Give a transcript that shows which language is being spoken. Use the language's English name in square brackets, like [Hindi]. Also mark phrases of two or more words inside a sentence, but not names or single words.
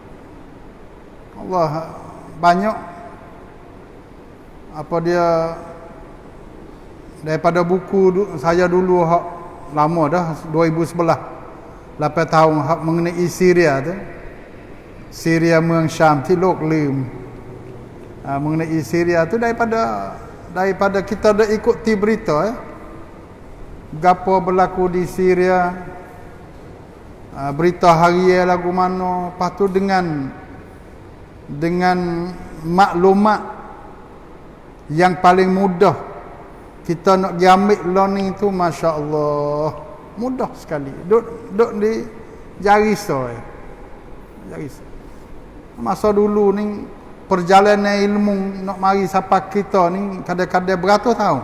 [Malay] Allah banyak apa dia daripada buku saya dulu hak lama dah 2011 8 tahun hak mengenai Syria tu, Syria [Thai] มือง Syamที่โลกลืม [Malay] mengenai Syria tu daripada kita dah ikuti berita gapo berlaku di Syria, berita harian lagu mana, lepas tu dengan maklumat yang paling mudah kita nak pergi ambil learning tu, Masya Allah mudah sekali, duduk di jari masa dulu ni perjalanan ilmu nak mari sampai kita ni kadang-kadang beratus tahun.